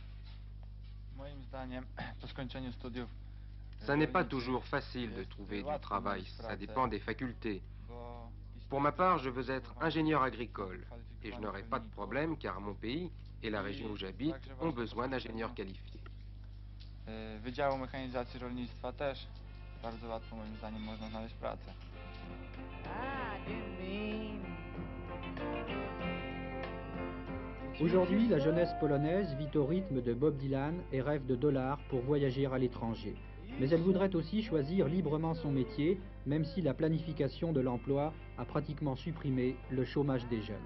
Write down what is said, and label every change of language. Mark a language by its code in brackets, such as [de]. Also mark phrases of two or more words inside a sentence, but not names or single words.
[fr] Ça n'est pas toujours facile de trouver du travail, ça dépend des facultés. Pour ma part, je veux être ingénieur agricole et je n'aurai pas de problème car mon pays et la région où j'habite ont besoin d'ingénieurs qualifiés. [pl] Wydziału Mechanizacji Rolnictwa też bardzo łatwo moim zdaniem można znaleźć pracę. [fr] Aujourd'hui, la jeunesse polonaise vit au rythme de Bob Dylan et rêve de dollars pour voyager à l'étranger. Mais elle voudrait aussi choisir librement son métier, même si la planification de l'emploi a pratiquement supprimé le chômage des jeunes.